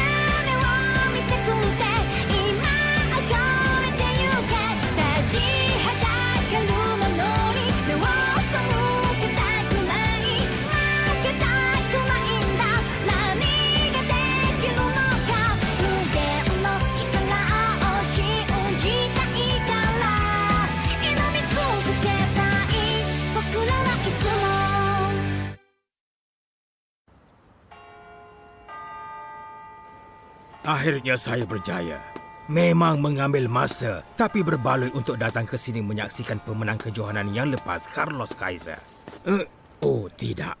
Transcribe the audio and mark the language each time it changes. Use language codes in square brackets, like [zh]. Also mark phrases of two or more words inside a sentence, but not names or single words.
[ja] を見たくて今を越えてゆけ立ちはだかるものに目を背けたくない負けたくないんだ何ができるのか無限の力を信じたいから挑み続けたい僕らはいつも [ms] Akhirnya saya berjaya. Memang mengambil masa, tapi berbaloi untuk datang ke sini menyaksikan pemenang kejohanan yang lepas, Carlos Kaiser. Oh, tidak.